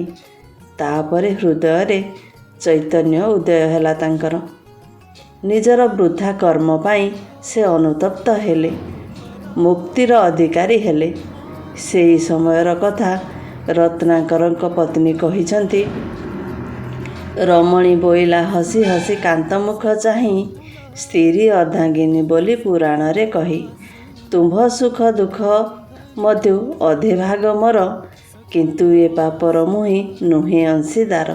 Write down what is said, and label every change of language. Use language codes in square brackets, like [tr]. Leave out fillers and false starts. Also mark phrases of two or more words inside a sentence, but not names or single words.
[or] ତାପରେ ହୃଦୟ ରେ ଚୈତନ୍ୟ ଉଦୟ ହେଲା ତାଙ୍କର। ନିଜର ବୃଦ୍ଧା କର୍ମ ପାଇଁ ସେ ଅନୁତପ୍ତ ହେଲେ, ମୁକ୍ତିର ଅଧିକାରୀ ହେଲେ। ସେହି ସମୟର କଥା ରତ୍ନାକର ପତ୍ନୀ କହିଛନ୍ତି। ରମଣୀ ବୋଇଲା ହସି ହସି କାନ୍ତମୁଖ ଚାହିଁ, ସ୍ତ୍ରୀ ଅର୍ଦ୍ଧାଙ୍ଗିନୀ ବୋଲି ପୁରାଣ ରେ କହି। ତୁମ୍ଭ ସୁଖ ଦୁଃଖ ମଧ୍ୟ ଅଧେ ଭାଗ ମୋର, କିନ୍ତୁ ଏ ପାପର ମୁହିଁ ନୁହେଁ ଅଂଶୀଦାର।